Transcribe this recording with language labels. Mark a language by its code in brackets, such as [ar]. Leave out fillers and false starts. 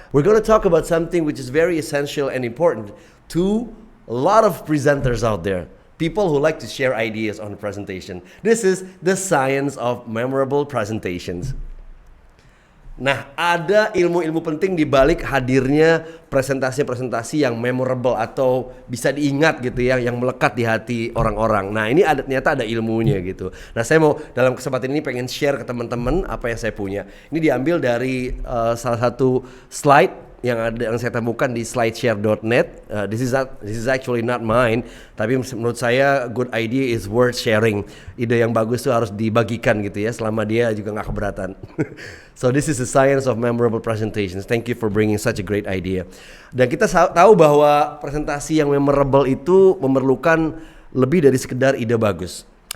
[en] We're going to talk about something which is very essential and important to a lot of presenters out there. People who like to share ideas on presentation. This is the science of memorable presentations. [id] Nah, ada ilmu-ilmu penting di balik hadirnya presentasi-presentasi yang memorable atau bisa diingat gitu ya, yang melekat di hati orang-orang. Nah, ini ternyata ada ilmunya gitu. Nah, saya mau dalam kesempatan ini pengen share ke teman-teman apa yang saya punya. Ini diambil dari salah satu slide yang saya temukan di slideshare.net. [en] This is actually not mine, [id] tapi menurut saya [en] good idea is worth sharing. [id] Ide yang bagus tuh harus dibagikan gitu ya, selama dia juga nggak keberatan. [en] So this is the science of memorable presentations. Thank you for bringing such a great idea. [id] Dan kita tahu bahwa presentasi yang memorable itu memerlukan lebih dari sekedar ide bagus.